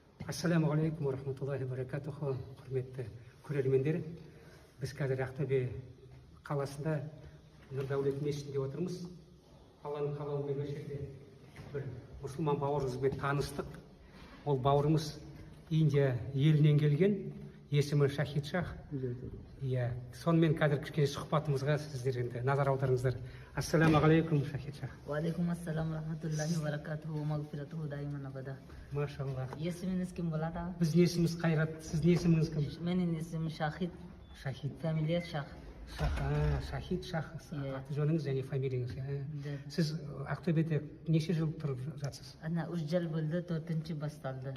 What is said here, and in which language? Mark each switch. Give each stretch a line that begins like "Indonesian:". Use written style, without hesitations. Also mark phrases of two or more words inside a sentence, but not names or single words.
Arabic: السلام عليكم ورحمة الله وبركاته.
Kazakh: Құрметті көрермендер, біз қазір Ақтөбе қаласында Нұрдәулет мешітінде отырмыз. Алланың қалауымен осы жерде бір мұсылман бауырымызбен таныстық. Ол бауырымыз Индия елінен келген, есімі Шахид Шах. Иә, сонымен қазір кішкене сұхбатымызға сіздер енді назар аударыңыздар.
Arabic: السلام عليكم Шахид Шах. وعليكم السلام رحمة الله وبركاته مغفرته دائما أبدا. Машаллах.
Kazakh: Есіміңіз кім болады? Біздің есіміміз Қайрат, сіздің есіміңіз кім? Менің есімім Шахид. Шахид. Фамилия Шах. Шахид Шах. Аты жөніңіз және фамилияңыз. Сіз Ақтөбеде неше жыл тұрып жатсыз? Ана 3 жыл болды, 4-ші басталды.